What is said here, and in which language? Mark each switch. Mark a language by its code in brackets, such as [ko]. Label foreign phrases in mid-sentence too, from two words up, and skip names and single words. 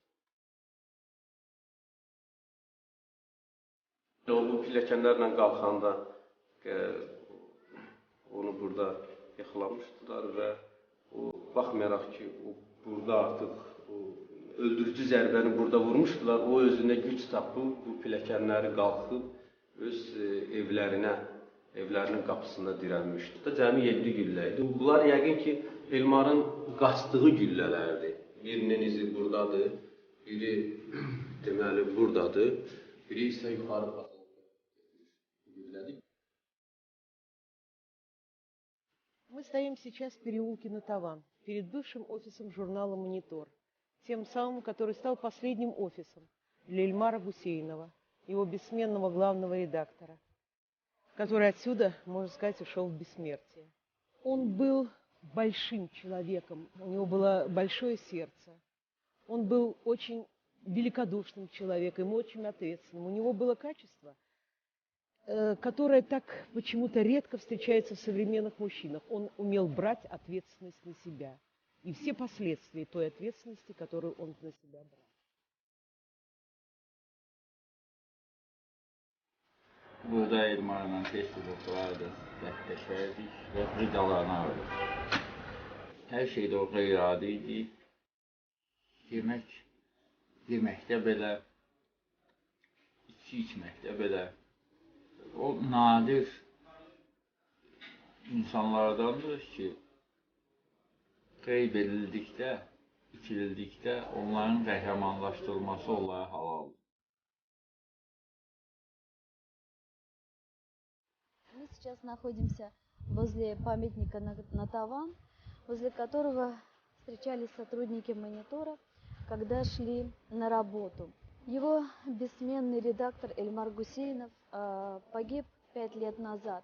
[az] O bu pilləkənlərlə qalxanda onu burada yaxalamışdılar və o baxmayaraq ki, burada artıq öldürücü zərbəni burada vurmuşdular, o özünə güc tapıb, bu pilləkənləri qalxıb, öz evlərinin qapısında dirənmişdi. Cəmi 7 güllə idi. Bunlar yəqin ki, Elmarın qaçdığı güllələrdir. Birinin izi buradadır, biri deməli buradadır, biri isə yuxarı güllədir. [ru] Мы стоим сейчас в переулке на Таван, перед бывшим офисом журнала «Монитор», тем самым, который стал последним офисом для Ильмара Гусейнова, его бессменного главного редактора, который отсюда, можно сказать, ушел в бессмертие. Он был большим человеком, у него было большое сердце, он был очень великодушным человеком, очень ответственным. У него было качество, которое так почему-то редко встречается в современных мужчинах. Он умел брать ответственность на себя. И все последствия той ответственности, которую он на себя брал. [az] Burada Elmarla tez-tez oturardı, dəstəklərdik və ricalarını alırdı. Hər şeydə o qeyri-adi idi. Yeməkdə belə, içməkdə belə. O nadir insanlardandır ki, qeyb edildikdə, itirildikdə onların qəhrəmanlaşdırılması onlara halaldır. [ru] Мы сейчас находимся возле памятника на Таван, возле которого встречались сотрудники «Монитора», когда шли на работу. Его бессменный редактор Эльмар Гусейнов погиб 5 лет назад.